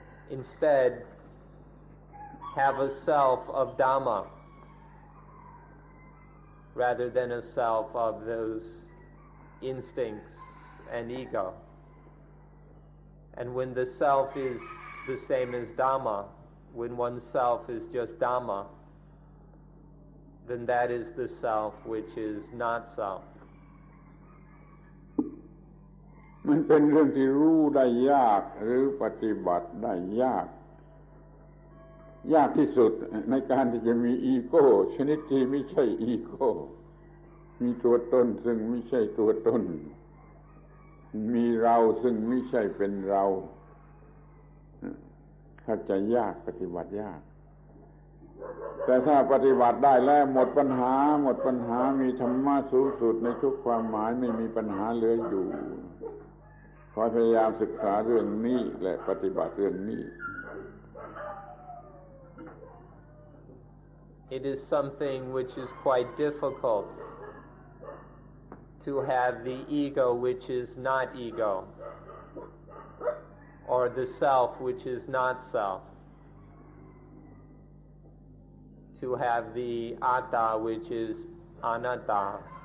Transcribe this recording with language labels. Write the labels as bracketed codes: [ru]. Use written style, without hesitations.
[en] Instead, have a self of Dhamma rather than a self of those instincts and ego. And when the self is the same as Dhamma, when oneself is just Dhamma, then that is the self which is not self. [th] มันเป็นเรื่องที่รู้ได้ยากหรือปฏิบัติได้ยากที่สุดในการที่จะมีอีโก้ชนิดที่ไม่ใช่อีโก้มีตัวตนซึ่งไม่ใช่ตัวตนมีเราซึ่งไม่ใช่เป็นเรา เข้าใจยากปฏิบัติยากแต่ถ้าปฏิบัติได้แล้วหมดปัญหามีธรรมะสูงสุดในทุกความหมายไม่มีปัญหาเหลืออยู่ขอพยายามศึกษาเรื่องนี้และปฏิบัติเรื่องนี้ [en] It is something which is quite difficult to have the ego which is not ego, or the self which is not self, to have the atta which is anatta.